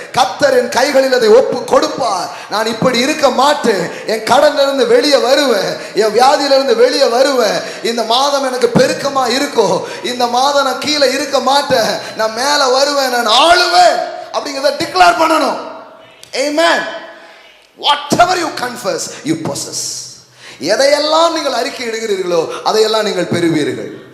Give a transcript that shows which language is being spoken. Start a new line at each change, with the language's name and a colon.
Tamil: கர்த்தர் என் கைகளில் அதை ஒப்பு கொடுப்பார். நான் இப்படி இருக்க மாட்டேன், என் கடன்ல இருந்து வெளியே வருவேன், என் வியாதியில இருந்து வெளியே வருவேன். இந்த மாதம் எனக்கு பெருக்கமா இருக்கும், இந்த மாதம் நான் கீழே இருக்க மாட்டேன், நான் மேல வருவேன், நான் ஆளுவேன் அப்படிங்கிறத டிக்ளேர் பண்ணணும். Amen.
English: Whatever you confess, you possess.
Tamil: எதையெல்லாம் நீங்கள் அறிக்கை இடுகிறீர்களோ அதையெல்லாம் நீங்கள் பெறுவீர்கள்.